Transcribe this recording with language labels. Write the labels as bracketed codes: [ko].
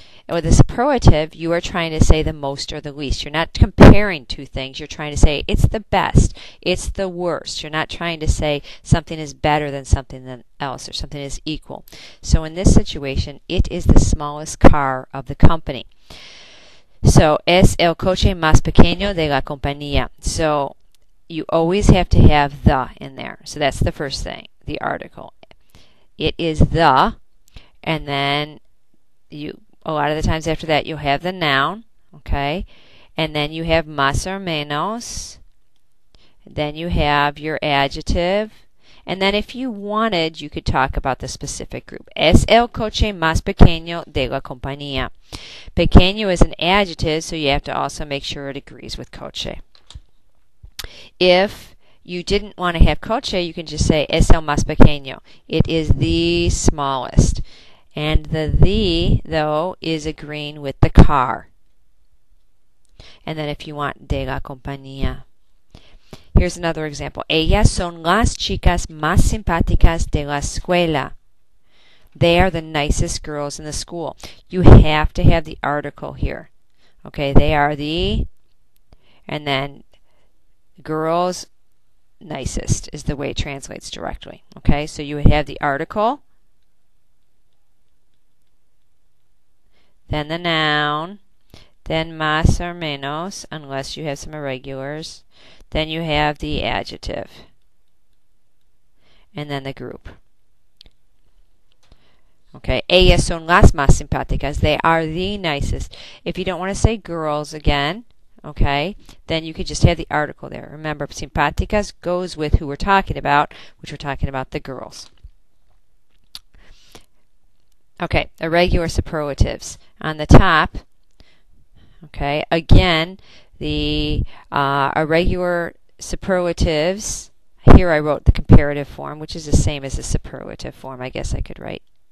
[en] With a superlative, you are trying to say the most or the least. You're not comparing two things. You're trying to say it's the best, it's the worst. You're not trying to say something is better than something else or something is equal. So in this situation, it is the smallest car of the company. [es] So, es el coche más pequeño de la compañía. [en] So, you always have to have the in there. So that's the first thing, the article. It is the, and then a lot of the times after that you'll have the noun, okay? And then you have más or menos. Then you have your adjective. And then if you wanted, you could talk about the specific group. [es] Es el coche más pequeño de la compañía. [en] Pequeño is an adjective, so you have to also make sure it agrees with coche. If you didn't want to have coche, you can just say [es] es el más pequeño. [en] It is the smallest. And the, though, is agreeing with the car. And then if you want [es] de la compañía. [en] Here's another example. [es] Ellas son las chicas más simpáticas de la escuela. [en] They are the nicest girls in the school. You have to have the article here. Okay, they are the, and then girls nicest is the way it translates directly. Okay, so you would have the article, then the noun, then más or menos, unless you have some irregulars. Then you have the adjective, and then the group. [es] Okay, ellas son las más simpáticas. [en] They are the nicest. If you don't want to say girls again, okay, then you could just have the article there. Remember, simpáticas goes with who we're talking about, which we're talking about the girls. Okay, irregular superlatives. On the top, okay, again, the irregular superlatives, here I wrote the comparative form, which is the same as the superlative form. I guess I could write.